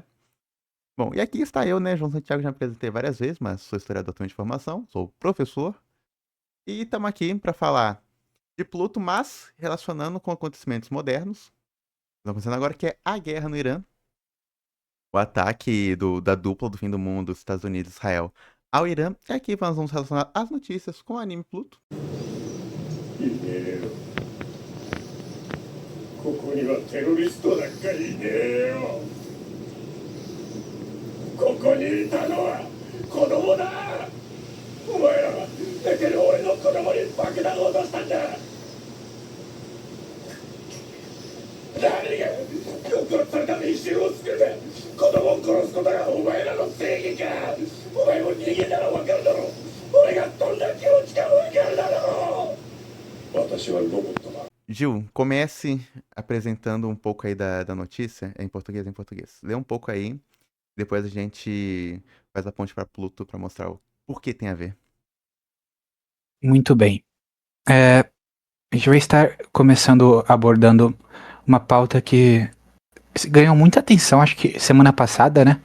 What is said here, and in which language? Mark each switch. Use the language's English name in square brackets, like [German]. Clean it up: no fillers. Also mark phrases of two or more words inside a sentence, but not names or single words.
[Portuguese] Bom, e aqui está eu, né, João Santiago, já me apresentei várias vezes, mas sou historiador também de formação, sou professor, e estamos aqui para falar de Pluto, mas relacionando com acontecimentos modernos, que estão acontecendo agora, que é a guerra no Irã, o ataque da dupla do fim do mundo, Estados Unidos e Israel, ao Irã, e aqui nós vamos relacionar as notícias com o anime Pluto. [Japanese] ここにはテロリストなんかいねえよ。ここにいたのは子供だ。お前らは寝てる俺の子供に爆弾を落としたんだ。何が殺された民衆を救うて子供を殺すことがお前らの正義か。お前も人間なら分かるだろう。俺がどんな気持ちか分かるだろう。私はロボットだ。 [Portuguese] Gil, comece apresentando um pouco aí da notícia, em português, em português. Lê um pouco aí, depois a gente faz a ponte para Pluto para mostrar o porquê tem a ver. Muito bem. A gente vai estar começando abordando uma pauta que ganhou muita atenção, acho que semana passada, né?